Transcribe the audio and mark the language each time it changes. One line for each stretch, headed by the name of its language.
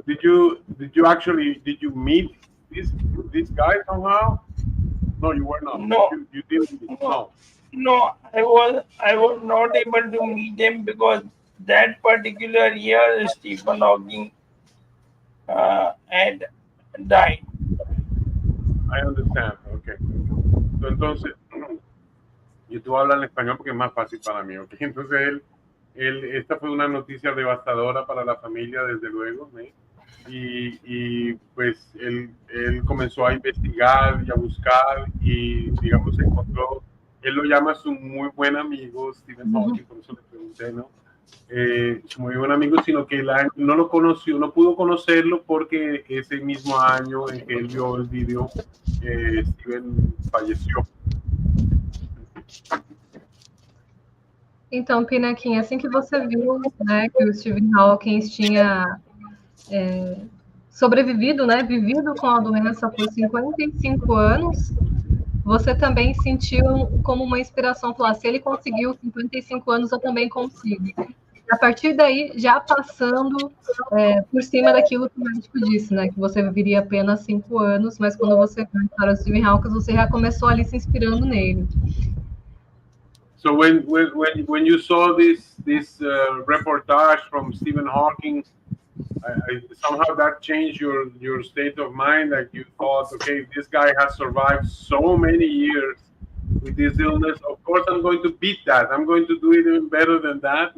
English: Did you meet this guy somehow? No, you were not. No, You didn't. no, No. no, I was not able to meet him because that particular year Stephen Hawking had died. I understand. Okay.
Spanish: So, entonces, yo te voy a hablar en español porque es más fácil para mí, ¿ok? Entonces, esta fue una noticia devastadora para la familia, desde luego, ¿eh? Y pues él comenzó a investigar y a buscar y, digamos, encontró, él lo llama su muy buen amigo, Stephen Hawking, por eso le pregunté, ¿no? Su muy buen amigo, sino que él no lo conoció, no pudo conocerlo porque ese mismo año en que él vio el video, Stephen falleció.
Portuguese: Então, Pinakin, assim que você viu, né, que o Stephen Hawking tinha sobrevivido, né, vivido com a doença por 55 anos, você também sentiu como uma inspiração, falar, se ele conseguiu 55 anos, eu também consigo. A partir daí, já passando por cima daquilo que o médico disse, né, que você viveria apenas 5 anos, mas quando você viu a história do Stephen Hawking, você já começou ali se inspirando nele.
English: So when you saw this reportage from Stephen Hawking, somehow that changed your state of mind. Like you thought, okay, this guy has survived so many years with this illness. Of course, I'm going to beat that. I'm going to do it even better than that.